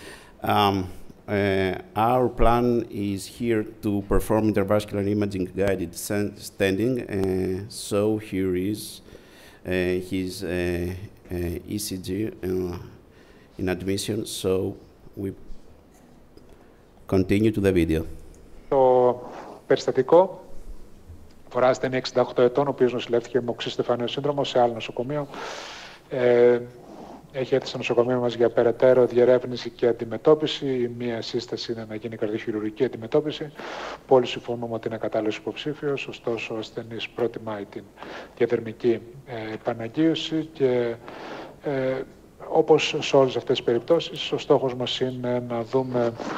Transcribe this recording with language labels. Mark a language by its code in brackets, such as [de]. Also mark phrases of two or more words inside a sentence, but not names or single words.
[en] Our plan is here to perform intravascular imaging guided stenting. So here is his ECG in admission. So we continue to the video. [el] Το περιστατικό φοράζεται είναι 68 ετών, ο οποίος νοσηλεύτηκε με οξύ στεφανείο σύνδρομο σε άλλο νοσοκομείο. Έχει έρθει στο νοσοκομείο μας για περαιτέρω διερεύνηση και αντιμετώπιση. Η μία σύσταση είναι να γίνει καρδιοχειρουργική αντιμετώπιση. Όλοι συμφωνούμε ότι είναι κατάλληλος υποψήφιος, ωστόσο ο ασθενής προτιμάει την διαθερμική επαναγγείωση και όπως σε όλες αυτές τις περιπτώσεις, ο στόχος μας είναι να δούμε